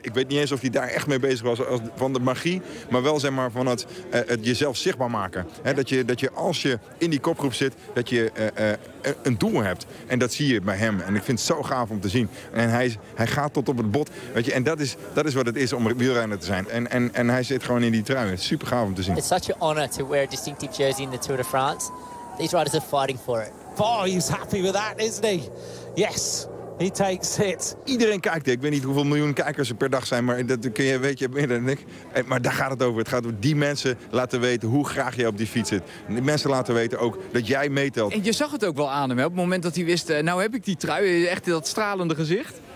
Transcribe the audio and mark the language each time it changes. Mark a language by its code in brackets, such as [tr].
[nl] Ik weet niet eens of hij daar echt mee bezig was als van de magie. Maar wel zeg maar van het jezelf zichtbaar maken. He, dat je als je in die kopgroep zit, dat je een doel hebt. En dat zie je bij hem. En ik vind het zo gaaf om te zien. En hij gaat tot op het bot. Weet je, en dat is wat het is om wielrenner te zijn. En hij zit gewoon in die trui. Het is super gaaf om te zien. [en] It's such an honor to wear a distinctive jersey in the Tour de France. These riders are fighting for it. Boy, he's happy with that, isn't he? Yes, he takes it. [nl] Iedereen kijkt dit. Ik weet niet hoeveel miljoen kijkers er per dag zijn, maar dat kun je, weet je, meer dan ik. Maar daar gaat het over. Het gaat over die mensen laten weten hoe graag jij op die fiets zit. En die mensen laten weten ook dat jij meetelt. En je zag het ook wel aan hem, hè? Op het moment dat hij wist, nou heb ik die trui, echt dat stralende gezicht.